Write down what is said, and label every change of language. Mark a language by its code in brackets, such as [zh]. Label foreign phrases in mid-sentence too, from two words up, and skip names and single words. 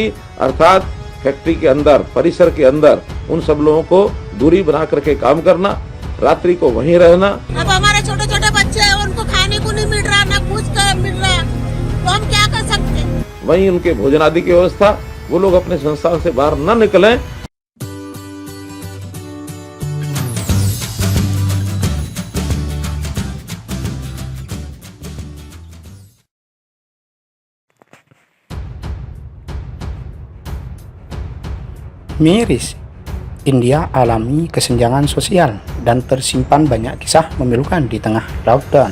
[hi] अर्थात फैक्ट्री के अंदर, परिसर के अंदर उन सब लोगों को दूरी बना करके काम करना, रात्रि को वहीं रहना। अब हमारे छोटे छोटे बच्चे हैं, उनको खाने को नहीं मिल रहा, ना कुछ कर मिल रहा, तो हम क्या कर सकते हैं। वहीं उनके भोजन आदि की व्यवस्था, वो लोग अपने संस्थान से बाहर न निकलें। [id] Miris, India alami kesenjangan sosial dan tersimpan banyak kisah memilukan di tengah lockdown.